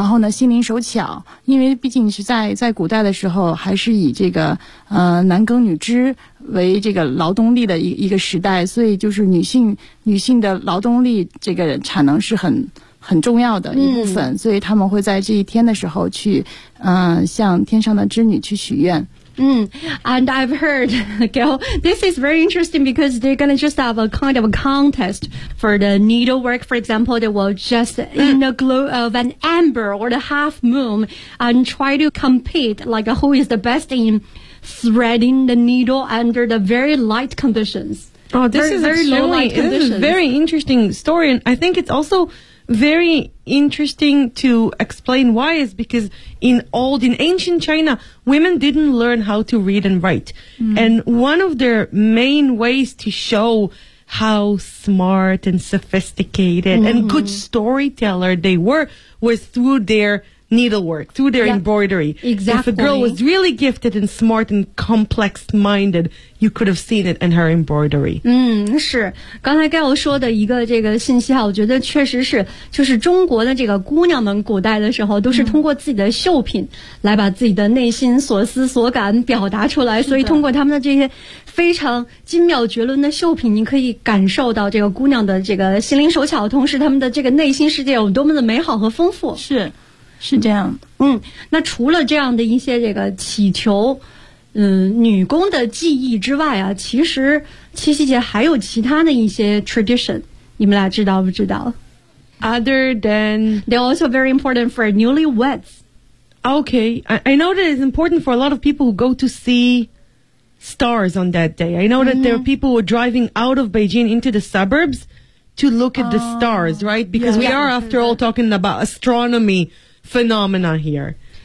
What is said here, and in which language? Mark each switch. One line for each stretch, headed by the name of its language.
Chinese: 然后呢心灵手巧，因为毕竟是在古代的时候还是以这个男耕女织为这个劳动力的一个时代，所以就是女性的劳动力这个产能是很重要的一部分。嗯，所以他们会在这一天的时候去向天上的织女去许愿。 Mm.
English: And I've heard, girl, this is very interesting because they're going to just have a kind of a contest for the needlework. For example, they will just in the glow of an amber or the half moon and try to compete like who is the best in threading the needle under the very light conditions. Oh, this is very low light conditions. This is a very interesting story. And I think it's also... very interesting to explain why is because in ancient China, women didn't learn how to read and write. Mm-hmm. And one of their main ways to show how smart and sophisticated mm-hmm. and good storyteller they were was through their needlework, through their embroidery. Exactly. If a girl was really gifted and smart and complex-minded, you could have seen it in her embroidery.
Chinese: 嗯，是。刚才 Gail 说的一个这个信息啊，我觉得确实是，就是中国的这个姑娘们古代的时候都是通过自己的绣品来把自己的内心所思所感表达出来，所以通过他们的这些非常精妙绝伦的绣品，你可以感受到这个姑娘的这个心灵手巧，同时他们的这个内心世界有多么的美好和丰富。是这样。嗯，那除了这样的一些这个祈求女工的技艺之外啊，其实七夕节还有其他的一些 tradition， 你们俩知道不知道？
English: Other than they're also very important for newlyweds. Okay, I know that it's important for a lot of people who go to see stars on that day. I know that there are people who are driving out of Beijing into the suburbs to look at the stars, right? Because we are after all talking about astronomy. Phenomena here.